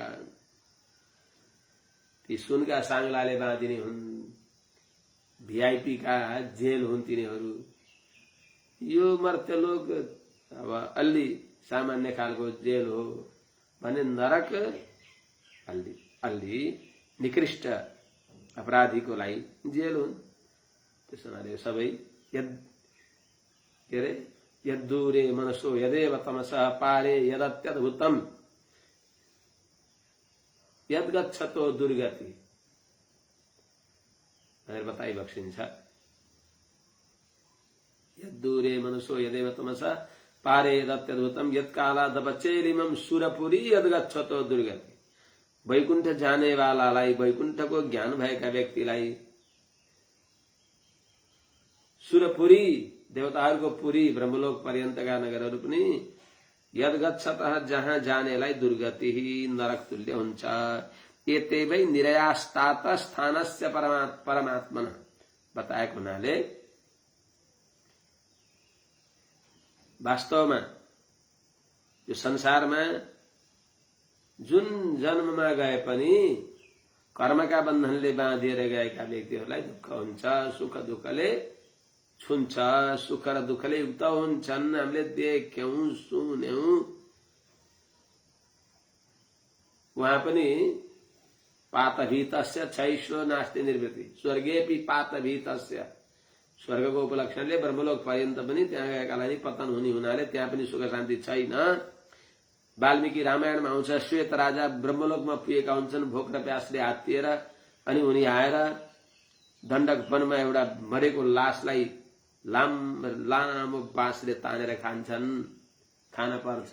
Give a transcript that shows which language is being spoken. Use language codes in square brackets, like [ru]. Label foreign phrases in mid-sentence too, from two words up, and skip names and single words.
[ne] ती सुनका साङ्लाले बाँधिने हुन्, भिआइपी का जेल हुन् तिनीहरू। यो मर्त्यलोक अब अलि सामान्य खालको जेल हो भने नरक अलि निकृष्ट अपराधीको लागि जेल हुन्। त्यसैले सबै [sa] यद्दूरे मनसो यदेव तमसः पारे यदत्यद्भुतम यद्गच्छतो दुर्गति [ne] भनेर बताइ बक्सिन्छ। [sa] यद्दूरे मनसो यदेव तमसः पारे यदत्यद्भुतम यत्कालादपचेलिमं सुरपुरी यद्गच्छतो दुर्गति। [ne] वैकुण्ठ जाने वालालाई, वैकुण्ठको ज्ञान भएका व्यक्तिलाई सुरपुरी देवताहरूको पुरी ब्रह्मलोक पर्यन्तका नगरहरू पनि यद्गच्छतः जहाँ जानेलाई दुर्गति नरक तुल्य हुन्छ। [sa] एते वै निरयास्तात स्थानस्य परमात्मन [ne] बताएको हुनाले वास्तवमा यो संसारमा जुन जन्ममा गए पनि कर्मका बन्धनले बाँधिएर गएका व्यक्तिहरूलाई दुःख हुन्छ, सुख दुःखले छुन्छ, सुख र दुःखले युक्त हुन्छन्। हामीले देख्यौं सुन्यौं। वहाँ पनि [sa] पातभीतस्य छैश्व नास्ति निर्वृत्ति, स्वर्गेपि पातभीतस्य। [ne] स्वर्गको उपलक्षणले ब्रह्मलोक पर्यन्त पनि त्यहाँ गएकालाई पतन हुने हुनाले त्यहाँ पनि सुख शान्ति छैन। वाल्मीकि रामायणमा आउँछ, श्वेत राजा ब्रह्मलोकमा पुगेका हुन्छन् भोक र प्यासले हात्तिएर, अनि उनी आएर दण्डक वनमा एउटा मरेको लासलाई लामो बाँसले तानेर खान्छन्, खान पर्छ।